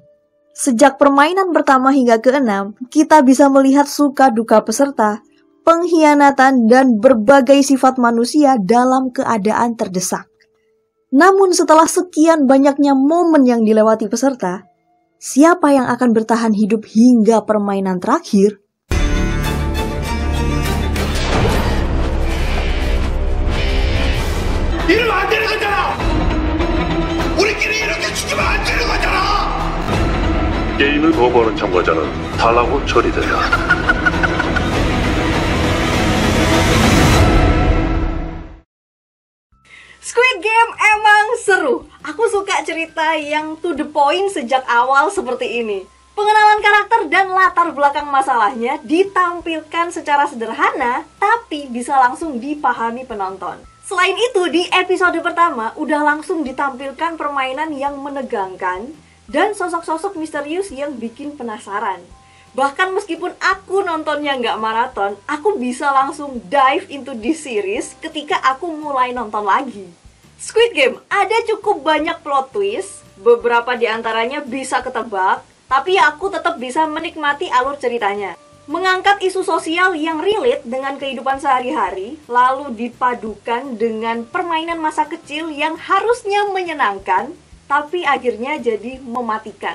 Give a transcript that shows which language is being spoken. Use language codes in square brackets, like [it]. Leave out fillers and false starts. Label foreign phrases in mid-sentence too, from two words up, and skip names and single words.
[id] Sejak permainan pertama hingga ke-6, kita bisa melihat suka duka peserta, pengkhianatan, dan berbagai sifat manusia dalam keadaan terdesak. Namun setelah sekian banyaknya momen yang dilewati peserta, siapa yang akan bertahan hidup hingga permainan terakhir? [ko] 이러면 안 되는 거잖아! 우리끼리 이렇게 죽으면 안 되는 거잖아! 게임을 거부하는 참가자는 탈락으로 처리된다. [id] Squid Game emang seru. Aku suka cerita yang [en] to the point [id] sejak awal seperti ini. Pengenalan karakter dan latar belakang masalahnya ditampilkan secara sederhana, tapi bisa langsung dipahami penonton. Selain itu, di episode pertama udah langsung ditampilkan permainan yang menegangkan dan sosok-sosok misterius yang bikin penasaran. Bahkan meskipun aku nontonnya nggak maraton, aku bisa langsung [en] dive into this series [id] ketika aku mulai nonton lagi. Squid Game ada cukup banyak [en] plot twist, [id] beberapa diantaranya bisa ketebak, tapi aku tetap bisa menikmati alur ceritanya. Mengangkat isu sosial yang relate dengan kehidupan sehari-hari, lalu dipadukan dengan permainan masa kecil yang harusnya menyenangkan, tapi akhirnya jadi mematikan.